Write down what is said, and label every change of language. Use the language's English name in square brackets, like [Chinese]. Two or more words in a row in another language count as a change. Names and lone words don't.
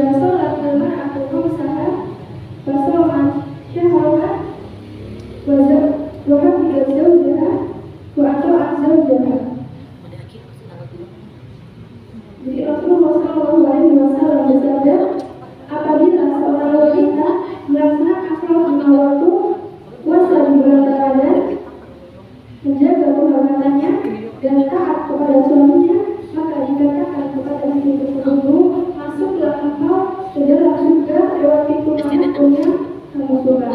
[Arabic] صلت المرأة خمسها وصامت شهرها وحفظت زوجها وأطاعت زوجها. [Indonesian] Jadi Rasulullah SAW bersabda, apabila seorang wanita melaksanakan sholat lima waktu, puasa di bulan Ramadan, menjaga kehormatannya dan taat kepada suaminya, maka dikatakan kepada istri tersebut, masuklah engkau ke dalam surga lewat pintu manapun yang kamu suka.